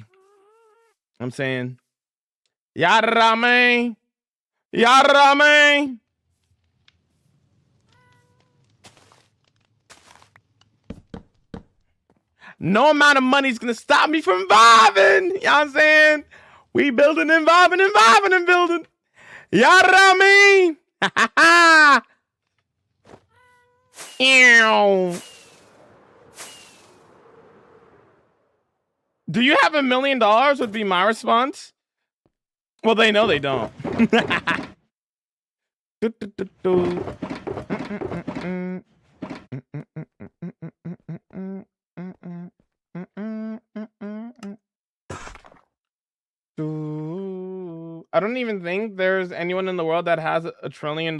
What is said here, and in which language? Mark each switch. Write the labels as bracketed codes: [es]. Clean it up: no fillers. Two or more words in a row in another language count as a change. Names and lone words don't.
[en] I'm saying, Yarame. Yarame. No amount of money is going to stop me from vibing. You know what I'm saying? We building and vibing and vibing and building. Yarame. Ha ha ha. Ew. Do you have $1 million? Would be my response. Well, they know they don't. I don't even think there's anyone in the world that has $1 trillion.